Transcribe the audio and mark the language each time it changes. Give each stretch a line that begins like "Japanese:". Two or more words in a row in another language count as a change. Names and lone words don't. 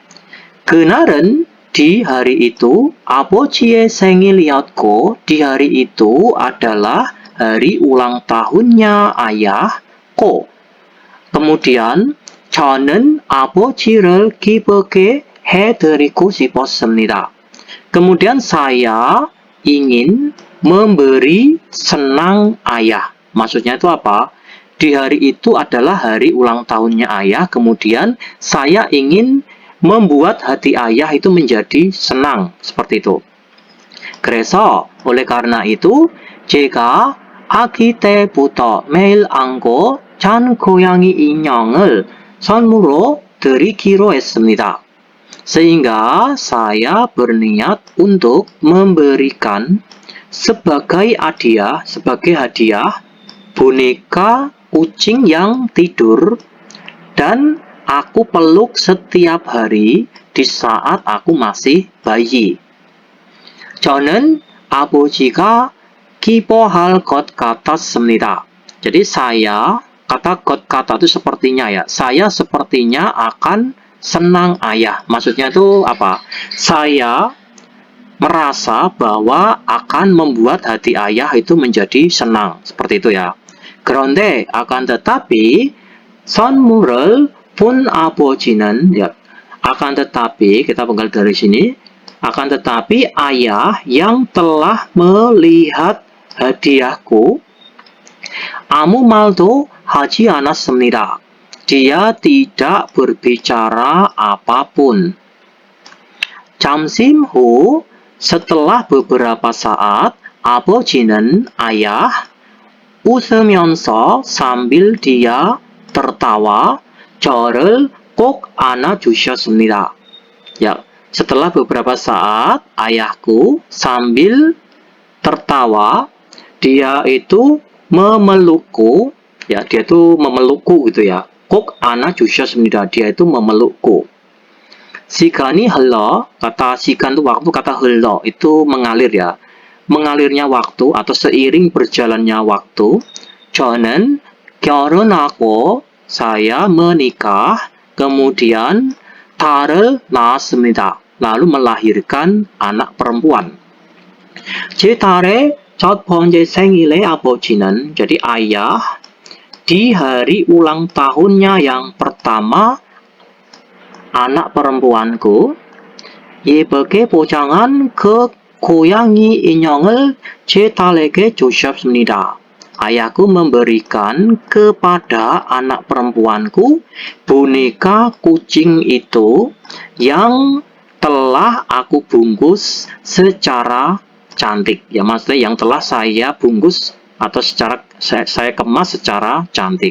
Indonesian: 그날은 di hari itu,
Korean: 아버지의 생일이었고,
Indonesian: di hari itu adalah hari ulang tahunnya ayahku. Kemudian,
Korean: 저는 아버지를 기쁘게 해드리고 싶었습니다.
Indonesian: Kemudian saya ingin memberi senang ayah. Maksudnya itu apa? Di hari itu adalah hari ulang tahunnya ayah, kemudian saya ingin membuat hati ayah itu menjadi senang, seperti itu.
Korean: 그래서
Indonesian: oleh karena itu
Korean: 제가 아기 때부터 매일 안고 잔 고양이 인형을 선물로 드리기로 했습니다.
Indonesian: Sehingga saya berniat untuk memberikan sebagai hadiah boneka kucing yang tidur dan aku peluk setiap hari di saat aku masih bayi.
Korean: 저는 아버지가 기뻐할 것 같았습니다.
Indonesian: Jadi saya, kata 것 kata itu sepertinya ya. Saya sepertinya akan senang ayah. Maksudnya itu apa? Saya merasa bahwa akan membuat hati ayah itu menjadi senang. Seperti itu ya. 그런데 akan tetapi
Korean: 선물을 본 아버지는
Indonesian: ya, akan tetapi kita penggal dari sini, akan tetapi ayah yang telah melihat hadiahku
Korean: 아무 말도 하지 않았습니다.
Indonesian: Dia tidak berbicara apapun.
Korean: 잠시 후
Indonesian: setelah beberapa saat
Korean: 아버지는 ayah 웃으면서
Indonesian: sambil dia tertawa
Korean: 저를 꼭 안아주셨습니다.
Indonesian: Ya, setelah beberapa saat ayahku sambil tertawa dia itu memelukku, ya dia itu memelukku gitu ya.
Korean: 꼭 안아주셨습니다.
Indonesian: Dia itu memelukku.
Korean: 시간이 흘러,
Indonesian: kata sikan itu waktu, kata 흘러 itu mengalir ya. Mengalirnya waktu atau seiring berjalannya waktu.
Korean: 저는 결혼하고
Indonesian: saya menikah, kemudian
Korean: 딸을 낳았습니다.
Indonesian: Lalu melahirkan anak perempuan.
Korean: 제 딸의 첫 번째 생일에 아버지는,
Indonesian: jadi ayah di hari ulang tahunnya yang pertama anak perempuanku
Korean: 예쁘게 포장한 그 고양이 인형을 제 딸에게 주셨습니다.
Indonesian: Ayahku memberikan kepada anak perempuanku boneka kucing itu yang telah aku bungkus secara cantik. Ya, maksudnya yang telah saya bungkus atau saya kemas secara cantik.